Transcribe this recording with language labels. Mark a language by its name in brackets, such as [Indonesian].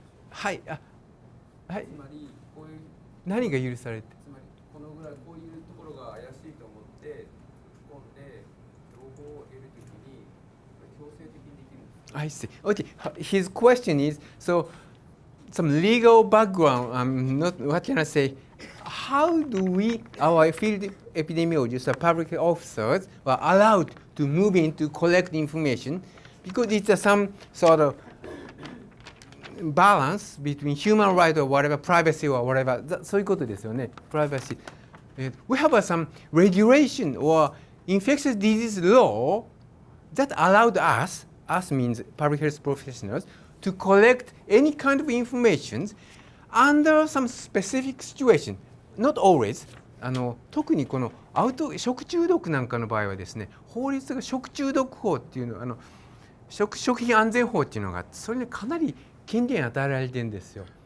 [Japanese] はい、はい。つまりこういう何が許されて？つまりこのぐらいこういうところが怪しいと思って突っ込んで情報を得るときに強制的にできるんですか？ [English] I see. Okay. His question is so some legal background. What can I say? How do we, our field epidemiologists, or public officers, are allowed to move in to collect information because it's some sort of balance between human right or whatever, privacy or whatever. [Japanese] そういうことですよね。 [English] Privacy. We have some regulation or infectious disease law that allowed us means public health professionals, to collect any kind of information under some specific situation. Not always. [Japanese] 特にこの食中毒なんかの場合はですね、法律が食中毒法っていうの食品安全法っていうのがあって、それにかなり権限与えられてるんですよ。